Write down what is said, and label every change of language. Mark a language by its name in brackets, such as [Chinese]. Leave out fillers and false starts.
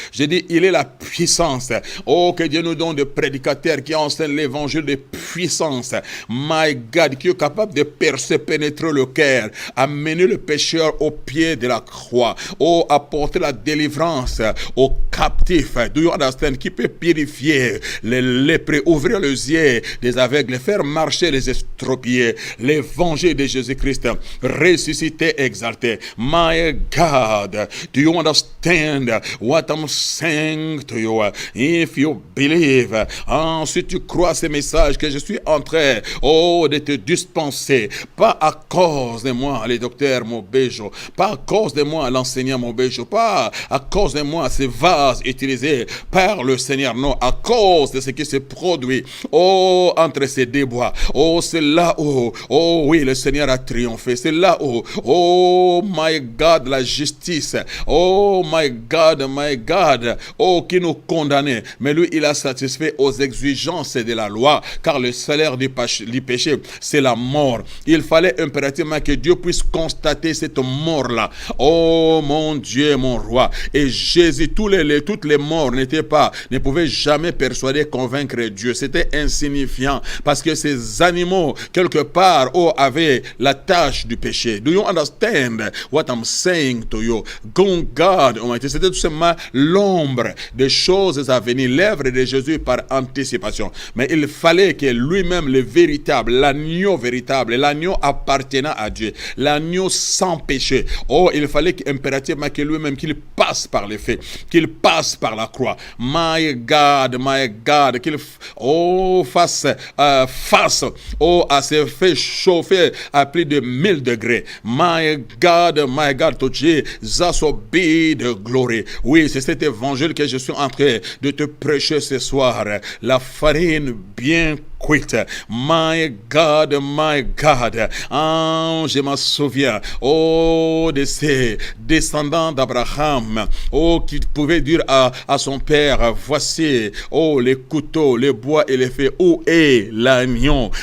[French] Je dis, il est la puissance, que Dieu nous donne des prédicateurs qui enseignent l'évangile de puissance, [English] my God, [French] qui est capable de percer, pénétrer le cœur, amener le pécheur au pied de la croix, apporter la délivrance aux captifs. Qui peut purifier les lépreux, ouvrir les yeux des aveugles, faire marcher les estropiés. L'évangile de Jésus-Christ ressuscité, exalté. [English] My God, do you understand what I'm saying to you? If you believe, [French] si tu crois ces messages que je suis en train de te dispenser, pas à cause de moi, le docteur Mobejo, pas à cause de moi, l'enseignant Mobejo, pas à cause de moi, ces vases utilisés par le Seigneur, non, à cause de ce qui se produit, entre ces deux bois, c'est là où, oui, le Seigneur a triomphé, c'est là où, [English] my God, [French] la justice, my God, qui nous condamnait, mais lui, il a satisfait aux exigences de la loi, car le salaire du péché, c'est la mort. Il fallait impérativement que Dieu puisse constater cette mort-là, mon Dieu, mon roi, et Jésus, toutes les morts ne pouvaient jamais persuader, convaincre Dieu. C'était insignifiant parce que ces animaux, quelque part, avaient la tâche du péché. [English] Do you understand what I'm saying to you? [French] God, c'était tout simplement l'ombre des choses à venir, l'œuvre de Jésus par anticipation. Mais il fallait que lui-même, le véritable, l'agneau appartenant à Dieu, l'agneau sans péché, il fallait impérativement que lui-même, qu'il passe par les faits, qu'il passe par la croix. [English] My God, [French] qu'il fasse face à ces faits chauffés à plus de 1000 degrés. [English] My God, to Jesus be the glory. [French] Oui, c'est cet évangile que je suis en train de te prêcher ce soir. La farine bien cuite. [English] My God, [French] je m'en souviens, de ces descendants d'Abraham, qui pouvaient dire à son père, voici, les couteaux, les bois et les feux, où est l'agneau?